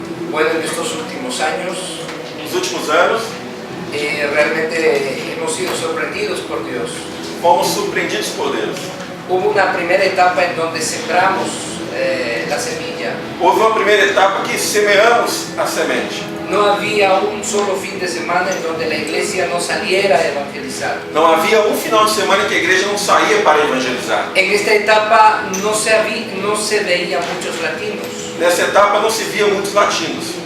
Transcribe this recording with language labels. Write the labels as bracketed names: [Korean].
[Spanish] Bueno, en estos últimos años [Portuguese] Nos últimos anos, [Spanish] realmente hemos sido sorprendidos por Dios. [Portuguese] fomos surpreendidos por Deus. [Spanish] Hubo una primera etapa en donde sembramos la semilla. [Portuguese] Houve uma primeira etapa que semeamos a semente. [Spanish] No había un solo fin de semana en donde la iglesia no saliera a evangelizar. [Portuguese] Não havia um final de semana em que a igreja não saía para evangelizar. [Spanish] En esta etapa no se veían muchos latinos. [Portuguese] Nessa etapa não se via muitos latinos.